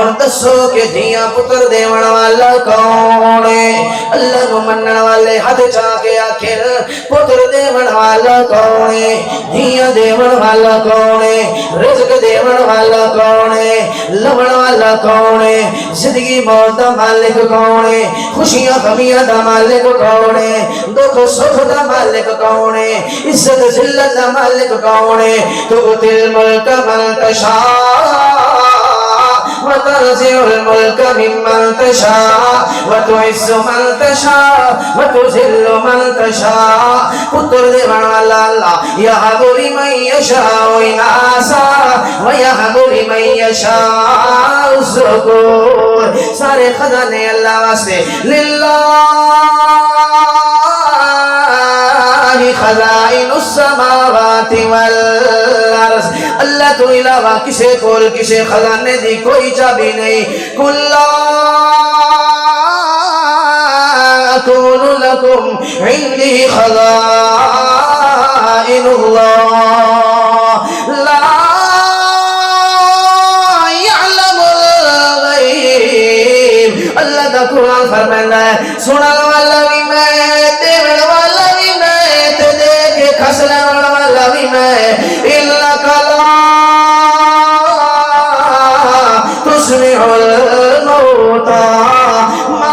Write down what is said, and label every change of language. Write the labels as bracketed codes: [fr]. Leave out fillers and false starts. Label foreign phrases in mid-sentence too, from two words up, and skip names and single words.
[pa] دسو کہ دیا پتر دیون والا کون ہے اللہ نو منن والے ہاتھ چاہ کے آخر پتر دیون والا کون ہے دیا دیون والا کون ہے رزق دیون والا کون ہے لبن والا کون ہے زندگی موت دا مالک کون ہے خوشیاں غمیاں دا مالک کون ہے دکھ سکھ دا مالک کون ہے عزت ذلت دا مالک کون ہے [ar] تؤتی الملک من تشاء وتنزع الملك ممن تشاء وتعز من تشاء وتذل من تشاء [pa] پتر دیون والا اللہ [ar] یہب لمن یشاء اناسا ویہب لمن یشاء الذکور [pa] سارے خزانے اللہ واسطے [ar] للہ خزائن السماوات والارض [pa] اللہ تو علاوہ کسے کول کسے خزانے دی کوئی چابی نہیں [ar] کلا اکون لکم عندی خزائن اللہ لا یعلم الغیب [pa] اللہ دا قرآن فرمائندا ہے سنن والا بھی میں دیون والا بھی میں تے دے کے کھسن والا بھی میں [ar] انک لا تسمع الموتى